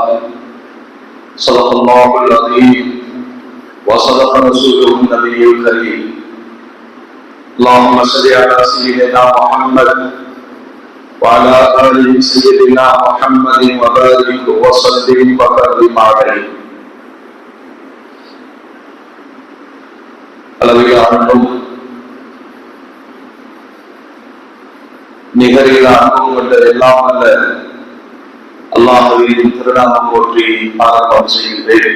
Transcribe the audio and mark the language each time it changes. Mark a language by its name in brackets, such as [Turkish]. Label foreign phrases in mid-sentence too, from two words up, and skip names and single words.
[Arabic] صدق الله العظيم وصدق رسوله النبي الكريم. اللهم صل على سيدنا محمد وعلى آل سيدنا محمد وبارك وسلم وكرم عليه. [Tamil] அளவிலான நிகரில் அனுபவம் கொண்ட எல்லாம் அல்ல அல்லாஹ்வின் திருநாமம் போற்றி ஆரம்பம் செய்கின்றேன்.